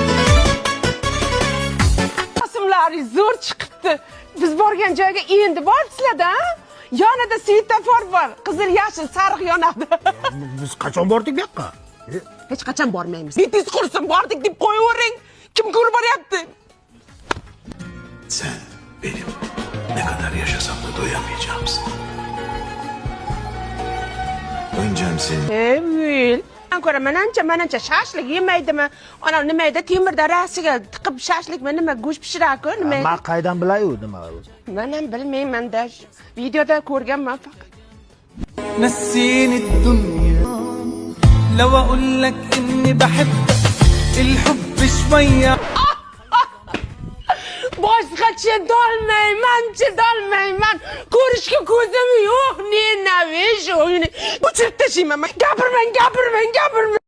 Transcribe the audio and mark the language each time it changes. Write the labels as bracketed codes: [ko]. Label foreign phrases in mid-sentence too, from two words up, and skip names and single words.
[uz] Rasmlari zo'r chiqibdi. Biz borgan joyga endi boribsizlar-da? Yonida svetofor bor, qizil, yashil, sariq yonadi. Biz qachon bordik bu yoqqa? Hech qachon bormaymiz. Bitingiz qursin, bordik deb qo'yavering. Kim ko'rib boryapti? [tr] Sen benim ne kadar yaşasam da doyamayacağımsın. Öncem senin. Evet. [uz] Ko'ra manancha shashlik yemaydimi? Ana nimayda temirda rasiga tiqib shashlikmi nima go'sht pishiradi-ku, nima? Men qaydan bilay u nima o'zi? Men ham bilmayman-da. Videoda ko'rganman faqat. [ar] نسيني الدنيا لو اقول لك اني بحبك الحب شويه [uz] Boshqa chidolmayman. Ko'rishga ko'zim yo'q. Ne navish o'yini. O'chirib tashlayman. Gapirmang.